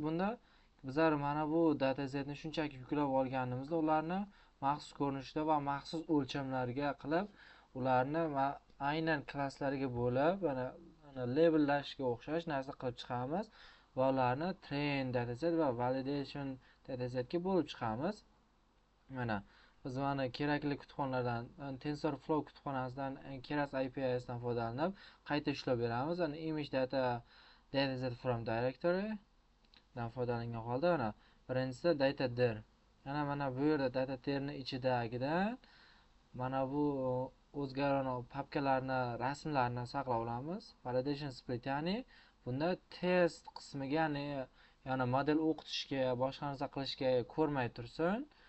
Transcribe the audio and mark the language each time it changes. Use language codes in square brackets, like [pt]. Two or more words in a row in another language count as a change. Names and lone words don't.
[uz] Bunda bizlar mana bu datasetni shunchaki yuklab olganimizda ularni maxsus ko'rinishda va maxsus o'lchamlarga qilib, ularni aynan klasslarga bo'lib, mana labellashga o'xshash narsa qilib chiqamiz va ularni [en] train dataset [uz] va [en] validation datasetga [uz] bo'lib chiqamiz. Mana biz mana kerakli kutubxonalardan TensorFlow kutubxonasidan Keras APIs dan foydalanib qayta ishlab beramiz. [en] Image dataset from directory [uz] dan foydalangan holda mana birinchisi datadir. Mana bu yerda datadirning ichidagidan mana bu o'zgaruvchi papkalarni, rasmlarni saqlab olamiz. [en] Validation split, [uz] ya'ni bunda test qismiga, ya'ni model o'qitishga, boshqa narsa qilishga ko'rmay tursin.